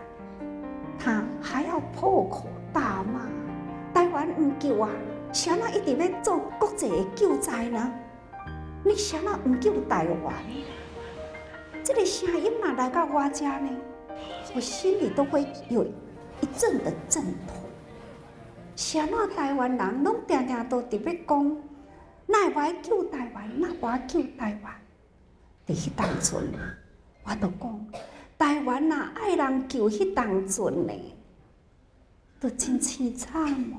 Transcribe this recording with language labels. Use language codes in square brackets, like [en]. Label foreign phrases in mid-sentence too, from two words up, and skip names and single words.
[nan] 他还要破口大骂，台湾唔救啊，谁人一直要做国际的救灾呢？你谁人唔救台湾？这个声音哪来到我家呢？我心里都会有一阵的阵痛。谁人台湾人拢定定都伫要讲，哪会救台湾？哪会救台湾？伫迄当阵，我都讲。台湾呐，爱人救迄当阵呢，都真凄惨哦。